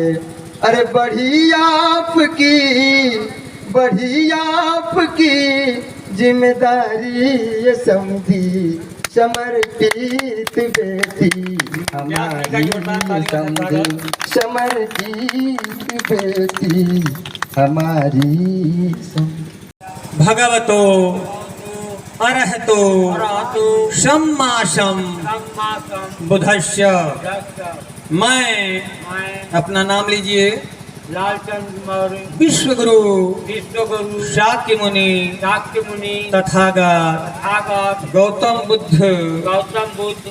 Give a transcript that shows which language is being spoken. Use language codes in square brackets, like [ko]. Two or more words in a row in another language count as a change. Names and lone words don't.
[hi] अरे बढ़ी आपकी जिम्मेदारी ये समझी समर्पित बेटी हमारी ये समझी समर्पित बेटी हमारी [pi] भगवतो अरहतो सम्मासम बुद्धस्य। [hi] मैं अपना नाम लीजिए लालचंद मौर्य, विश्वगुरु विश्वगुरु, शाक्य मुनि शाक्य मुनि, तथागत तथागत, गौतम बुद्ध गौतम बुद्ध